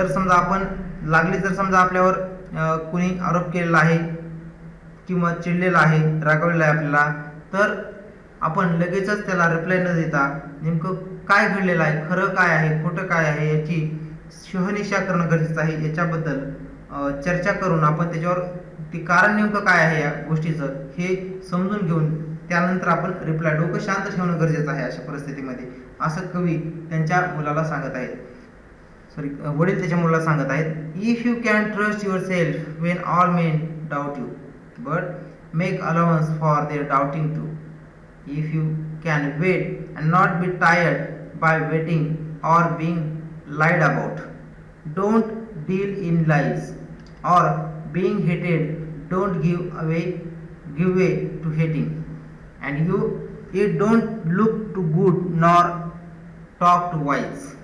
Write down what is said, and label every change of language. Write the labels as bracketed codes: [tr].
[mr] जर समजा आपल्यावर कुणी आरोप केलेला आहे किंवा चिडलेला आहे, रागवलेला आहे आपल्याला, तर आपण लगेचच त्याला रिप्लाय न देता नेमकं काय घडलेलं आहे, खरं काय आहे, खोटं काय आहे याची शहानिशा करणं गरजेचं आहे. याच्याबद्दल चर्चा करून आपण त्याच्यावर ते कारण नेमकं काय आहे या गोष्टीचं हे समजून घेऊन त्यानंतर आपण रिप्लाय, डोकं शांत ठेवणं गरजेचं आहे अशा परिस्थितीमध्ये, असं कवी त्यांच्या मुलाला सांगत आहेत. वडील त्याच्या मुलाला सांगत आहेत. [en] If you can trust yourself when all men doubt you but make allowance for their doubting too. If you can wait and not be tired by waiting or being lied about. Don't deal in lies or being hated. Don't give way to hating. And you don't look too good nor talk too wise.